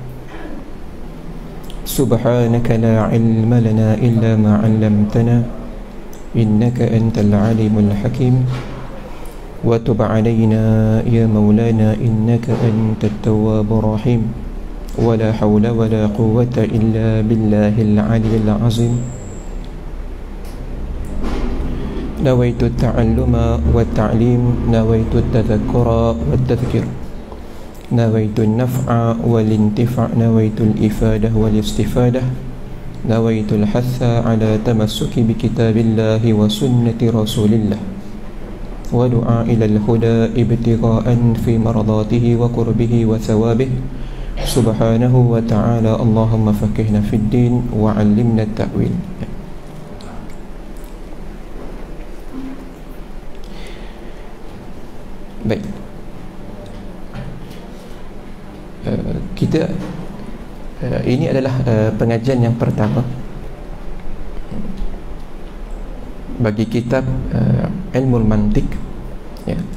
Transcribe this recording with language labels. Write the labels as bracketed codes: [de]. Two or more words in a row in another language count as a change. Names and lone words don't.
[ar] سبحانك لا علم لنا إلا ما علمتنا إنك أنت العليم الحكيم. وتب علينا يا مولانا إنك أنت التواب الرحيم ولا حول ولا قوة إلا بالله العلي العظيم نويت التعلم والتعليم، نويت التذكر والتذكير، نويت النفع والانتفاع، نويت الإفادة والاستفادة، نويت الحث على التمسك بكتاب الله وسنة رسول الله، والدعاء إلى الهدى ابتغاء في مرضاته وقربه وثوابه سبحانه وتعالى. اللهم فقهنا في الدين وعلمنا التأويل. [id] Baik, kita ini adalah pengajian yang pertama bagi kitab Ilmu Mantiq, ya.